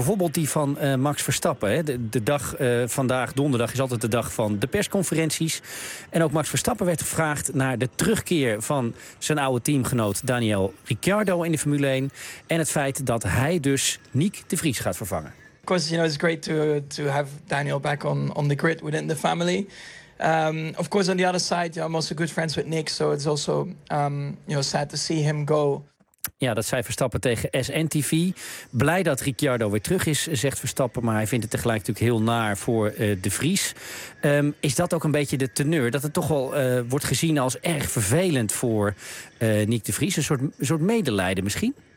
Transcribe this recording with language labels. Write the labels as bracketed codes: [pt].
[nl] Bijvoorbeeld die van Max Verstappen. Hè. De dag vandaag, donderdag, is altijd de dag van de persconferenties. En ook Max Verstappen werd gevraagd naar de terugkeer van zijn oude teamgenoot Daniel Ricciardo in de Formule 1. En het feit dat hij dus Nyck de Vries gaat vervangen. [en] Of course, you know, it's great to have Daniel back on the grid within the family. Of course, on the other side, you know, I'm also good friends with Nyck, so it's also you know, sad to see him go. [nl] Ja, dat zei Verstappen tegen SNTV. Blij dat Ricciardo weer terug is, zegt Verstappen, maar hij vindt het tegelijk natuurlijk heel naar voor de Vries. Is dat ook een beetje de teneur? Dat het toch wel wordt gezien als erg vervelend voor Nyck de Vries? Een soort medelijden misschien?